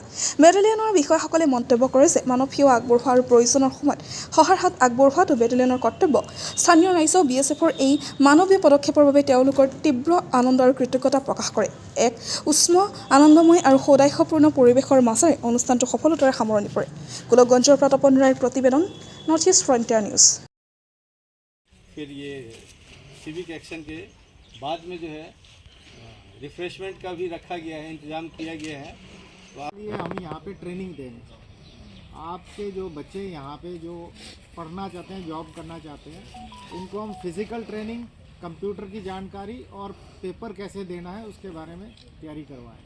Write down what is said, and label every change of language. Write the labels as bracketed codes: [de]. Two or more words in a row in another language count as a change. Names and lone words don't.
[as] বেটেলিয়নৰ বিষয়াসকলে মন্তব্য কৰে যে মানৱ সেৱা আগবঢ়োৱা আৰু প্ৰয়োজনৰ সময়ত সহায়ৰ হাত আগবঢ়োৱাটো বেটেলিয়নৰ কৰ্তব্য। স্থানীয় ৰাইজেও বিএছএফৰ এই মানৱীয় পদক্ষেপৰ বাবে তেওঁলোকৰ তীব্ৰ আনন্দ আৰু কৃতজ্ঞতা প্ৰকাশ কৰে। এক উষ্ম আনন্দময় আৰু সৌদাস্যপূৰ্ণ পৰিৱেশৰ মাজেৰে অনুষ্ঠানটো সফলতাৰে সামৰণি পৰে। গোলকগঞ্জৰ পৰা তপন ৰায়ৰ প্ৰতিবেদন, নৰ্থ ইষ্ট ফ্ৰণ্টিয়াৰ নিউজ। [hi] फिर ये [en] civic action [hi] के बाद में जो है रिफ्रेशमेंट का भी रखा गया है, इंतज़ाम किया गया है। तो ये हम यहाँ पे ट्रेनिंग देंगे। आपके जो बच्चे यहाँ पे जो पढ़ना चाहते हैं, जॉब करना चाहते हैं, उनको हम [en] physical training, [hi] कंप्यूटर की जानकारी और पेपर कैसे देना है उसके बारे में तैयारी करवाएं।